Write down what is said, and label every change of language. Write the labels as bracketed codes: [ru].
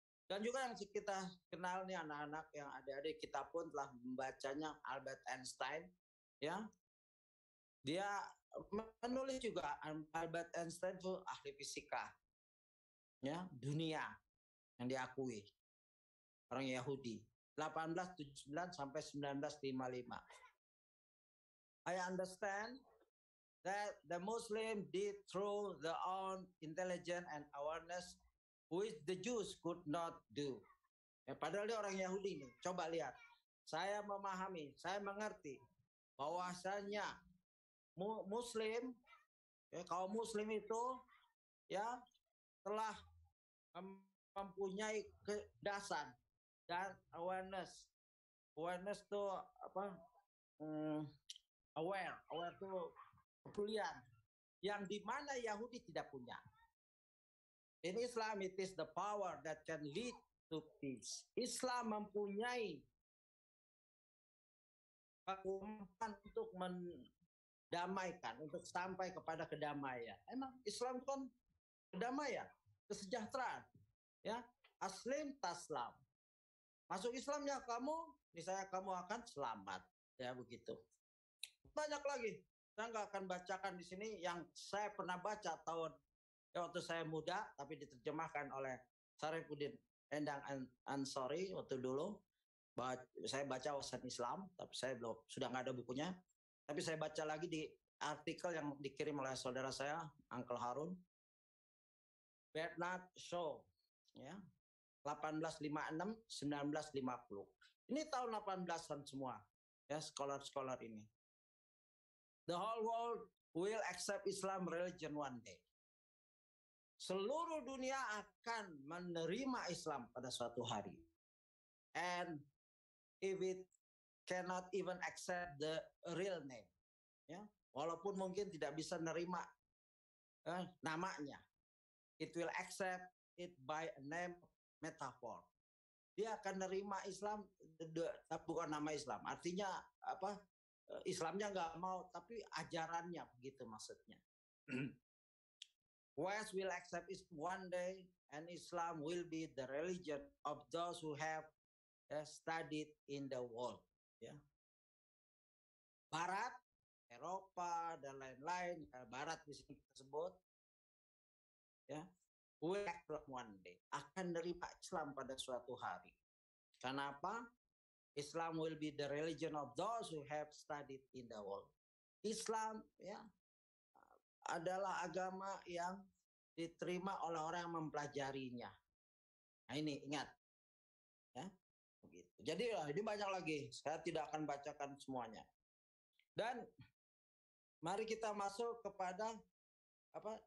[id] Dan juga yang kita kenal nih anak-anak yang adik-adik kita pun telah membacanya, Albert Einstein, ya. Dia menulis juga, Albert Einstein itu ahli fisika, ya dunia yang diakui orang Yahudi, 1879 sampai 1955. [en] I understand that the Muslim did through their own intelligence and awareness which the Jews could not do. [id] Ya, padahal dia orang Yahudi nih. Coba lihat, saya memahami, saya mengerti bahwasanya Muslim, ya, kaum Muslim itu ya telah mempunyai kecerdasan dan awareness. Awareness itu apa? Aware itu kepedulian yang dimana Yahudi tidak punya. [en] In Islam, it is the power that can lead to peace. [id] Islam mempunyai kekuatan untuk mendamaikan, untuk sampai kepada kedamaian. Emang Islam kan kedamaian, kesejahteraan, ya. [ar] Aslim taslam. [id] Masuk Islamnya kamu, misalnya kamu akan selamat, ya begitu. Banyak lagi. Saya nggak akan bacakan di sini yang saya pernah baca waktu saya muda, tapi diterjemahkan oleh Sarifuddin Endang Ansori waktu dulu. Saya baca wawasan Islam, tapi saya sudah nggak ada bukunya. Tapi saya baca lagi di artikel yang dikirim oleh saudara saya, Uncle Harun, Bernard Shaw, ya, 1856-1950. Ini tahun 18-an semua, ya, scholar-scholar ini. [en] The whole world will accept Islam religion one day. [id] Seluruh dunia akan menerima Islam pada suatu hari. [en] And if it cannot even accept the real name, ya, [id] walaupun mungkin tidak bisa menerima namanya, [en] it will accept it by a name metaphor. [id] Dia akan menerima Islam bukan nama Islam. Artinya apa? Islamnya nggak mau, tapi ajarannya begitu maksudnya. [en] West will accept it one day, and Islam will be the religion of those who have studied in the world. [id] Ya. Barat, Eropa dan lain-lain, Barat di sini tersebut, ya, [en] will accept one day, [id] akan menerima Islam pada suatu hari. Kenapa? [en] Islam will be the religion of those who have studied in the world. [id] Islam, ya, adalah agama yang diterima oleh orang yang mempelajarinya. Nah ini ingat, ya, begitu. Jadi ini banyak lagi. Saya tidak akan bacakan semuanya. Dan mari kita masuk kepada apa?